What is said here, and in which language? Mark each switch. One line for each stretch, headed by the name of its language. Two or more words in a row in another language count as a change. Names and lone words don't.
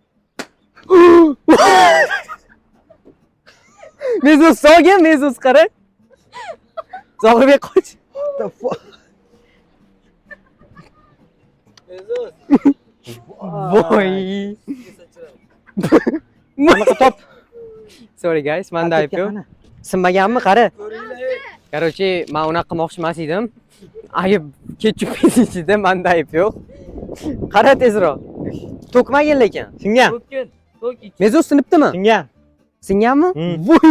Uzbek: Mezos sog'in, mezos qara. Zohirbek qoch. Mezos. Voy. Qanaqa top?
English: Sorry guys,
Uzbek: menda ayb yo'q. Sinmaganmi, qara. Ko'ringlar. Короче, men unaqa qilmoqchi emas edim. Ayb ketchup ichida menda ayb yo'q. Qara tezroq. To'kmagin lekin. Singan. To'kkin. To'k ich. Mezos sinibdimi? Singan. Singanmi? Hmm. Voy.